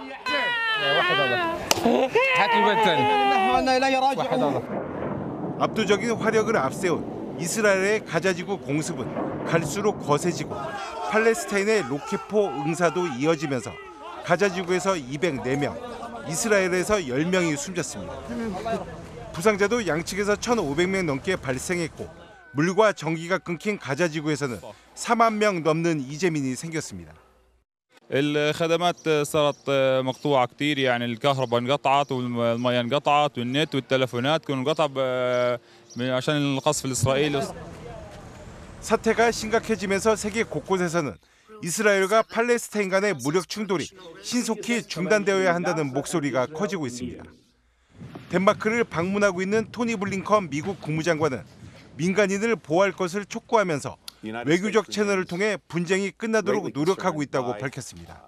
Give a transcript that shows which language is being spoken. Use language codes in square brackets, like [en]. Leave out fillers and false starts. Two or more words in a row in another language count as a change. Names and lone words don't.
[ko] 압도적인 화력을 앞세운 이스라엘의 가자지구 공습은 갈수록 거세지고 팔레스타인의 로켓포 응사도 이어지면서 가자지구에서 204명, 이스라엘에서 10명이 숨졌습니다. 부상자도 양측에서 1,500명 넘게 발생했고 물과 전기가 끊긴 가자지구에서는 4만 명 넘는 이재민이 생겼습니다. [ar] الخدمات صارت مقطوعة كتير يعني الكهرباء انقطعت والمياه انقطعت والنت والتلفونات كانوا انقطع عشان القصف الإسرائيلي. [ko] 사태가 심각해지면서 세계 곳곳에서는 이스라엘과 팔레스타인 간의 무력 충돌이 신속히 중단되어야 한다는 목소리가 커지고 있습니다. 덴마크를 방문하고 있는 토니 블링컨 미국 국무장관은 민간인을 보호할 것을 촉구하면서 외교적 채널을 통해 분쟁이 끝나도록 노력하고 있다고 밝혔습니다.